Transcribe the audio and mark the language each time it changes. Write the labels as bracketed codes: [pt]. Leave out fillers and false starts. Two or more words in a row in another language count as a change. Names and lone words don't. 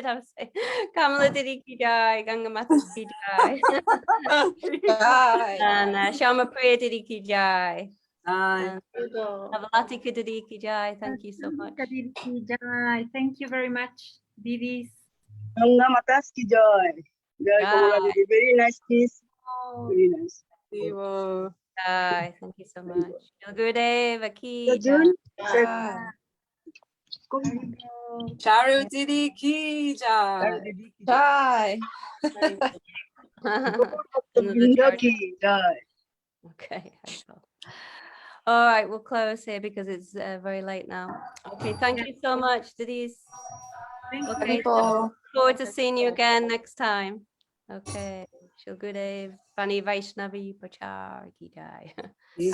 [en] I was saying Kamala Didi [hi] की जय, [en] Ganga Mata [hi] की जय, [en] and Shama Priya Didi [hi] की जय, [en] and Navalati Didi [hi] की जय. [en] Thank you so much. Thank you very much, Didis. [bn] গঙ্গা মাতাস কি জয়। জয় কমলা দিদি. [en] Very nice piece. Very nice. Haribo. Jai. Thank you so much. Gurudeva [hi] की जय. [en] June. [hi] चारु दीदी की जय. [en] Bye. [bn] বিন্দা কি জয়. [en] Okay. All right, we'll close here because it's very late now. Okay, thank you so much, Didis. Okay, so look forward to seeing you again next time. Okay, Shri Gurudev, Vani Vaishnavi, Prachar, [hi] की जय.